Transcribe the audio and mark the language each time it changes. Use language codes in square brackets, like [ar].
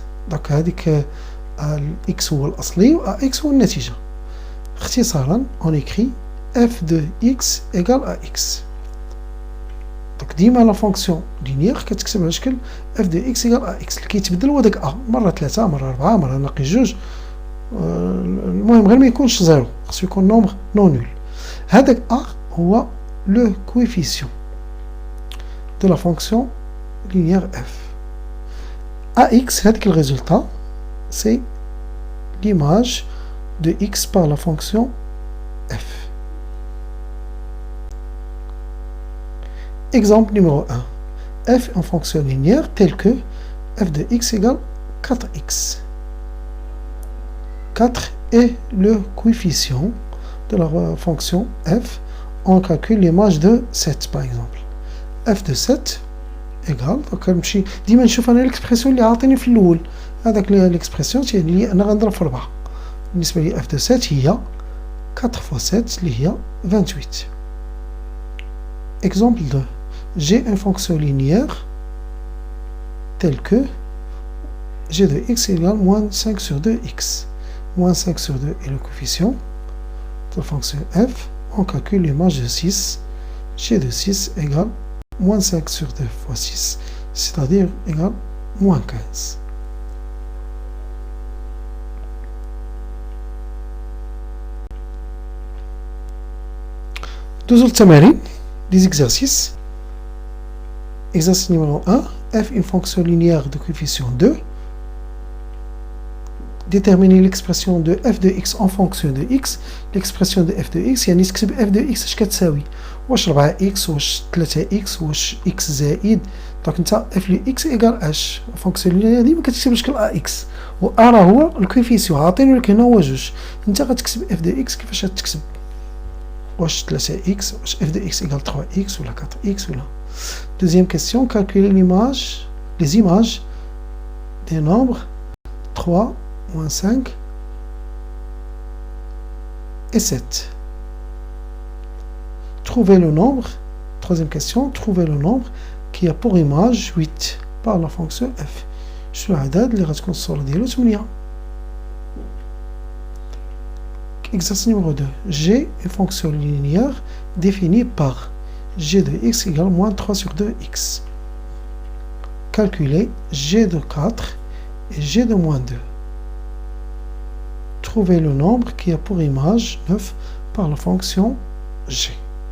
[ar] دونك هذيك الإكس هو الأصلي و AX هو النتيجة. اختصارا [fr] on écrit f de x égale AX. [ar] دونك ديما [fr] لا فونكسيون لينيير [ar] كتكتب على شكل f de x égale AX اللي كيتبدل هو داك A مرة 3 مرة 4 مرة ناقص 2 المهم غير ما يكونش زيرو خصو يكون [fr] نومبر نون نول. [ar] هذاك A هو لو كويفيسيون [fr] de la fonction linéaire f. AX, le résultat, c'est l'image de x par la fonction f. Exemple numéro 1. F en fonction linéaire tel que f de x égale 4x. 4 est le coefficient de la fonction f. On calcule l'image de 7 par exemple. f de 7 égal [ar] دونك نمشي ديما نشوف انا الاكسبرسيون اللي عاطيني في الاول هذاك الاكسبرسيون تيعني لي انا غنضرب في 4 بالنسبه لي f de 7 هي [fr] 4 fois 7 [ar] اللي هي 28. [fr] exemple 2 j'ai une fonction linéaire telle que g de x égale moins 5 sur 2x. moins 5 sur 2 est le coefficient de la fonction f. On calcule l'image de 6. g de 6 égale moins 5 sur 2 fois 6, c'est-à-dire égale moins 15. Deux autres tamarin, des exercices. Exercice numéro 1, f une fonction linéaire de coefficient 2. Déterminer l'expression de f de x en fonction de x. L'expression de f de x [ar] يعني نكتب f de x اش كتساوي واش 4x واش 3x واش x زائد. دونك انت f de x ايكال اش فونكسيون لينيير ديما كتكتب بشكل ax و a راه هو الكويفيسيون عاطينو لك هنا هو 2 انت غتكتب f de x كيفاش غتكتب واش 3x واش f de x ايكال 3x ولا 4x ولا. [fr] Deuxième question, calculer l'image les images des nombres 3 moins 5 et 7. Trouvez le nombre, troisième question, trouvez le nombre qui a pour image 8 par la fonction f. [ar] شنو العدد اللي غتكون الصورة ديالو 8. [fr] Exercice numéro 2. G une fonction linéaire définie par g de x égale moins 3 sur 2x. Calculez g de 4 et g de moins 2. Trouvez le nombre qui a pour image 9 par la fonction g.